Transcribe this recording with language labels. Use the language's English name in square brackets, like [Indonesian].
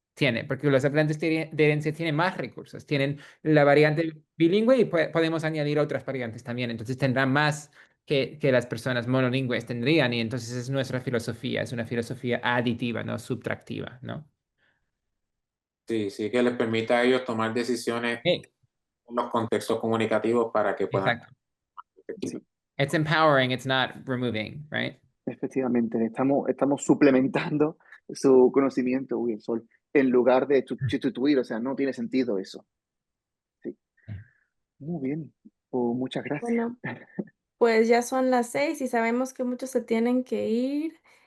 [Spanish] tiene, porque los hablantes de herencia tienen más recursos, tienen la variante bilingüe y podemos añadir otras variantes también, entonces tendrán más que las personas monolingües tendrían y entonces es nuestra filosofía, es una filosofía aditiva, no subtractiva, ¿no? Sí, sí, que les permita a ellos tomar decisiones Eh, en los contextos comunicativos para que puedan Exacto. ser efectivos. Sí, [English] It's empowering, it's not removing, right? [Spanish] efectivamente, estamos suplementando su conocimiento, Wilson, en lugar de sustituir, o sea, no tiene sentido eso. Sí, muy bien, pues muchas gracias. Bueno, pues ya son las 6 y sabemos que muchos se tienen que ir.